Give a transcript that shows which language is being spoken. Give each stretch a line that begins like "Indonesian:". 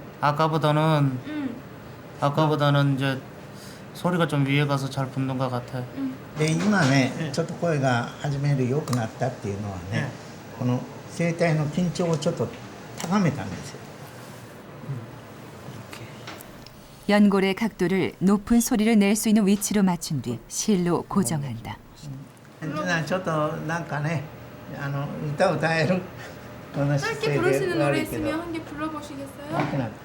Korean: 아까보다는 이제 소리가 좀 위에 가서 잘 붙는 것 같아.
Japanese: で今ねちょっと声が始める良くなったっていうのはね、この声帯の緊張をちょっと高めたんですよ。
Korean: 연골의 각도를 높은 소리를 낼 수 있는 위치로 맞춘 뒤 실로 고정한다.
Japanese: ちょっとなんかね歌を歌える
Korean: 짧게 부르시는 노래 있으면 한 개 불러보시겠어요?